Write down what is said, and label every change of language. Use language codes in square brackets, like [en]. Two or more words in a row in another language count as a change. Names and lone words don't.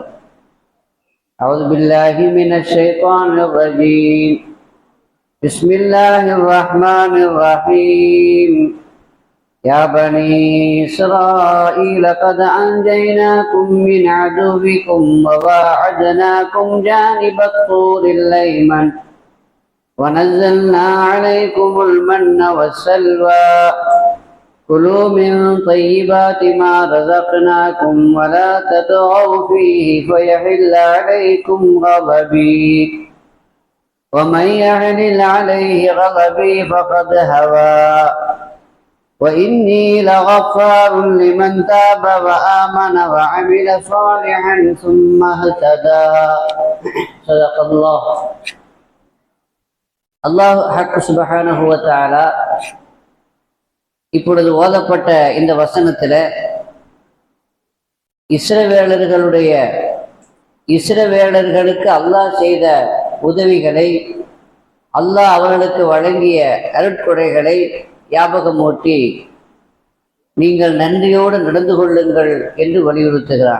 [ar] أعوذ بالله من الشيطان الرجيم. بسم الله الرحمن الرحيم. يا بني إسرائيل قد أنجيناكم من عدوكم وواعدناكم جانب الطور الأيمن ونزلنا عليكم المن والسلوى كلوا من طيبات ما رزقناكم ولا تطغوا فيه فيحل عليكم غضبي ومن يحلل عليه غضبي فقد هوى وإني لغفار لمن تاب وآمن وعمل صالحا ثم اهتدى. صدق الله. [ta] அல்லாஹ் ஹக் [ar] سبحانه وتعالى [ta] இப்பொழுது ஓதப்பட்ட இந்த வசனத்துல இஸ்ரவேலர்களுக்கு அல்லாஹ் செய்த உதவிகளை, அல்லாஹ் அவர்களுக்கு வழங்கிய அருட்கொடைகளை ஞாபகமூட்டி நீங்கள் நன்றியோடு நடந்து கொள்ளுங்கள் என்று வலியுறுத்துகிறார்.